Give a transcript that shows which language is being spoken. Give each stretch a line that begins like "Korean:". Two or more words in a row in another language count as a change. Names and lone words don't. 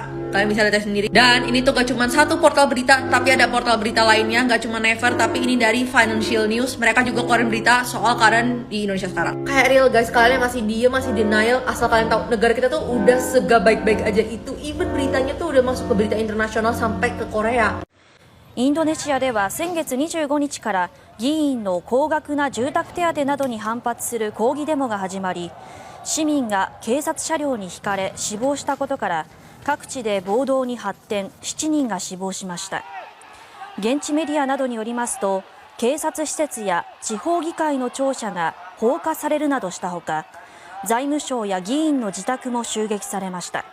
Indonesian: Kalian bisa lihat sendiri. Dan ini tuh gak cuma satu portal berita, tapi ada portal berita lainnya. Gak cuma Never, tapi ini dari Financial News. Mereka juga keluarin berita soal keadaan di Indonesia sekarang. Kayak
English: real guys,
Indonesian: kalian yang masih diem, masih denial. Asal kalian tahu, negara kita tuh udah sega baik-baik aja itu. Even beritanya tuh udah masuk ke berita internasional sampai ke Korea.
Japanese: インドネシアでは先月25日から議員の高額な住宅手当などに反発する抗議デモが始まり、市民が警察車両にひかれ死亡したことから各地で暴動に発展、7人が死亡しました。現地メディアなどによりますと、警察施設や地方議会の庁舎が放火されるなどしたほか、財務省や議員の自宅も襲撃されました。